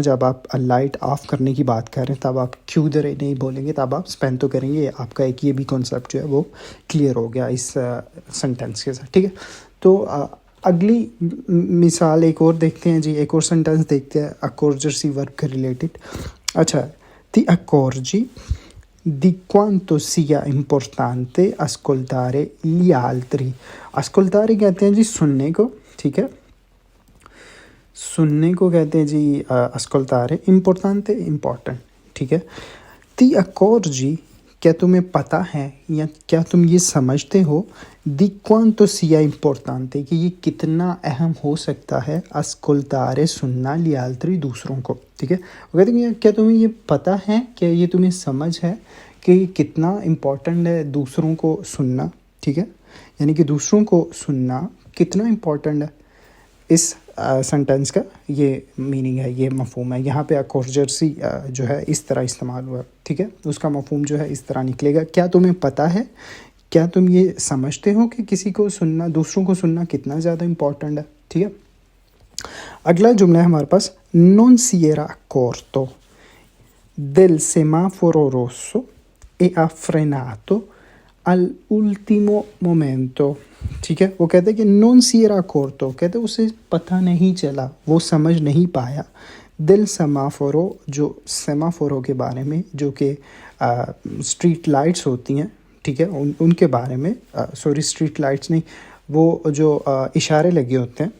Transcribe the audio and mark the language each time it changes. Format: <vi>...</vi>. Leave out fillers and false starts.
<ur>جب آپ light of کرنے کی بات کر رہے ہیں تب آپ کیودرے نہیں بولیں گے, تب آپ اسپینتو کریں گے. آپ کا ایک یہ بھی کنسیپٹ جو ہے وہ کلیئر ہو گیا اس سنٹینس کے ساتھ. ٹھیک ہے, تو اگلی مثال ایک اور دیکھتے ہیں جی, ایک اور سنٹینس دیکھتے ہیں اکورجرسی ورب کے ریلیٹڈ.</ur> <it>اچھا, ti accorgi di quanto sia importante ascoltare gli altri.</it> <ur>ascoltare کہتے ہیں جی سننے کو. ٹھیک ہے, سننے کو کہتے ہیں جی ascoltare, importante important. ٹھیک ہے,</ur> <it>ti accorgi</it> <ur>کیا تمہیں پتہ ہے یا کیا تم یہ سمجھتے ہو</ur> <it>di quanto sia importante</it> <ur>کہ یہ کتنا اہم ہو سکتا ہے</ur> <it>ascoltare</it> <ur>سننا</ur> <it>gli altri</it> <ur>دوسروں کو. ٹھیک ہے, وہ کہتے ہیں کیا تمہیں یہ پتہ ہے, کیا یہ تمہیں سمجھ ہے کہ یہ کتنا امپورٹنٹ ہے دوسروں کو سننا. ٹھیک ہے, یعنی کہ دوسروں کو سننا کتنا امپورٹنٹ ہے. اس سنٹینس کا یہ میننگ ہے, یہ مفہوم ہے. یہاں پہ اکورجرسی جو ہے اس طرح استعمال ہوا. ٹھیک ہے, اس کا مفہوم جو ہے اس طرح نکلے گا, کیا تمہیں پتہ ہے, کیا تم یہ سمجھتے ہو کہ کسی کو سننا, دوسروں کو سننا کتنا زیادہ امپورٹنٹ ہے. ٹھیک ہے, اگلا جملہ ہے ہمارے پاس,</ur> <it>non si era accorto del semaforo rosso e ha frenato all'ultimo momento.</it> <ur>ٹھیک ہے, وہ کہتے ہیں کہ</ur> <it>non si era accorto,</it> <ur>کہتے ہیں اسے پتہ نہیں چلا, وہ سمجھ نہیں پایا,</ur> <it>del semaforo,</it> <ur>جو سیمافورو کے بارے میں, جو کہ اسٹریٹ لائٹس ہوتی ہیں. ٹھیک ہے, ان کے بارے میں, سوری اسٹریٹ لائٹس نہیں, وہ جو اشارے لگے ہوتے ہیں.</ur>